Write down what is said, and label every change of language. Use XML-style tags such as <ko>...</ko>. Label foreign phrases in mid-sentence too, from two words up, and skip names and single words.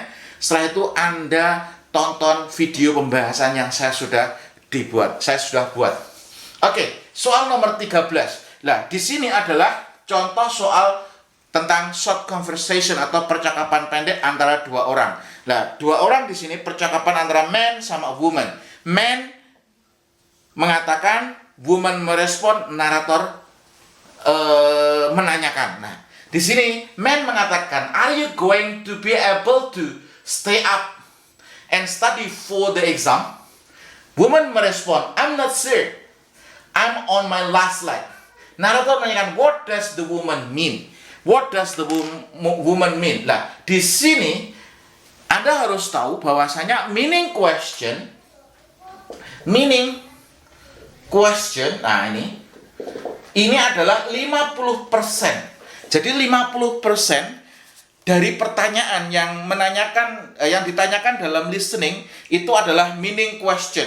<id>Setelah itu Anda tonton video pembahasan yang saya sudah buat. Oke, soal nomor 13. Nah, di sini adalah contoh soal tentang</id> <en>short conversation</en> <id>atau percakapan pendek antara dua orang. Nah, dua orang di sini percakapan antara man sama woman. Man mengatakan woman merespon, narator menanyakan. Nah, di sini man mengatakan,</id> <en>are you going to be able to stay up and study for the exam? Woman merespon, I'm not sure. I'm on my last leg.</en> <id>Narator menanyakan,</id> <en>what does the woman mean? What does the woman mean?</en> <id>Nah, di sini Anda harus tahu bahwasanya</id> <en>meaning question,</en> <id>nah ini adalah 50%. Jadi 50% dari pertanyaan yang ditanyakan dalam listening itu adalah</id> <en>meaning question.</en>